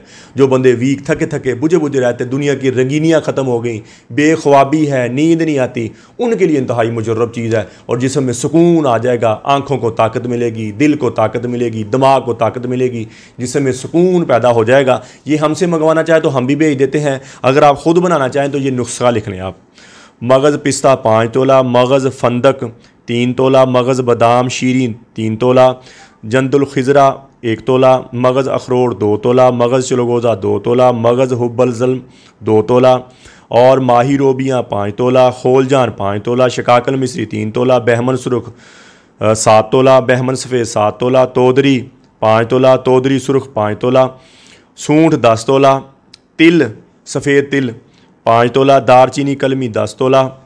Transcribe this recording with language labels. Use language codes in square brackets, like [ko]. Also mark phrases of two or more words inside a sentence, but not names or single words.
[ur] جو بندے ویک، تھکے تھکے، بجھے بجھے رہتے، دنیا کی رنگینیاں ختم ہو گئی، بےخوابی ہے، نیند نہیں آتی، ان کے لیے انتہائی مجرب چیز ہے. اور جسم میں سکون آ جائے گا، آنکھوں کو طاقت ملے گی، دل کو طاقت ملے گی، دماغ کو طاقت ملے گی، جسم میں سکون پیدا ہو جائے گا. یہ ہم سے منگوانا چاہے تو ہم بھی بھیج دیتے ہیں۔ اگر آپ خود بنانا چاہیں تو یہ نسخہ لکھ لیں آپ. مغز پستہ 5 تولہ، مغز فندق 3 تولہ، مغز بادام شیریں 3 تولہ، جنتل خضرا 1 تولہ, مغز اخروٹ 2 تولہ، مغز چلغوزہ 2 تولہ، مغز حب الظلم 2 تولہ، اور ماہی روبیاں 5 تولہ، خولنجان 5 تولہ، شقاقل مصری 3 تولہ، بہمن سرخ 7 تولہ، بہمن سفید 7 تولہ، تودری 5 تولہ، تودری سرخ 5 تولہ، سونٹھ 10 تولہ، تل سفید تل 5 تولہ، دارچینی قلمی 10 تولہ,